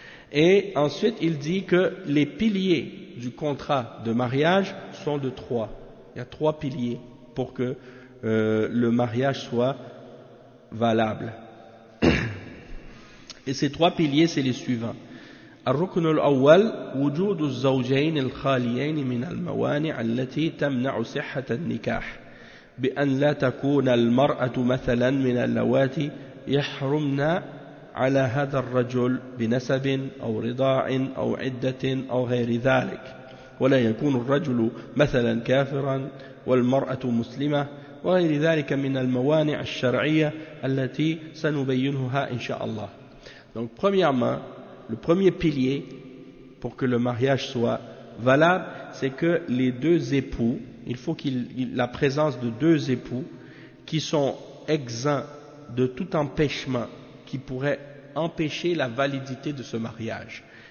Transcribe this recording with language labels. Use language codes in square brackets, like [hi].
[fr] Et ensuite il dit que les piliers du contrat de mariage sont de trois. Il y a trois piliers pour que le mariage soit valable. Et ces trois piliers, c'est les suivants. [ar] الركن الأول وجود الزوجين الخاليين من الموانع التي تمنع صحة النكاح بأن لا تكون المرأة مثلا من اللواتي يحرمن على هذا الرجل بنسب أو رضاع أو عدة أو غير ذلك ولا يكون الرجل مثلا كافرا والمرأة مسلمة وغير ذلك من الموانع الشرعية التي سنبينها إن شاء الله. [fr] Donc premièrement, le premier pilier pour que le mariage soit valable, c'est que les deux époux, il faut qu'il y ait la présence de deux époux qui sont exempts de tout empêchement qui pourrait empêcher la validité de ce mariage.